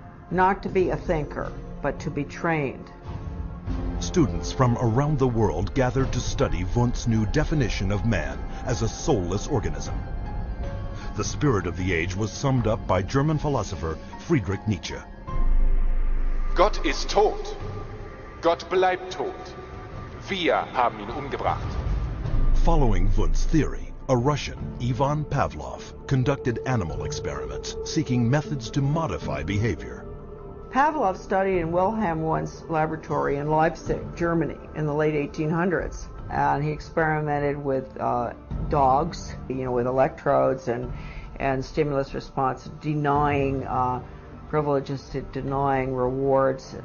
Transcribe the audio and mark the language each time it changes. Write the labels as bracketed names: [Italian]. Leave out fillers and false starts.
[English] Not to be a thinker, but to be trained. Students from around the world gathered to study Wundt's new definition of man as a soulless organism. The spirit of the age was summed up by German philosopher Friedrich Nietzsche. [German] Gott ist tot. Gott bleibt tot. Wir haben ihn umgebracht. [English] Following Wundt's theory, a Russian, Ivan Pavlov, conducted animal experiments seeking methods to modify behavior. Pavlov studied in Wilhelm Wundt's laboratory in Leipzig, Germany, in the late 1800s. And he experimented with dogs, with electrodes and stimulus response, denying privileges to denying rewards.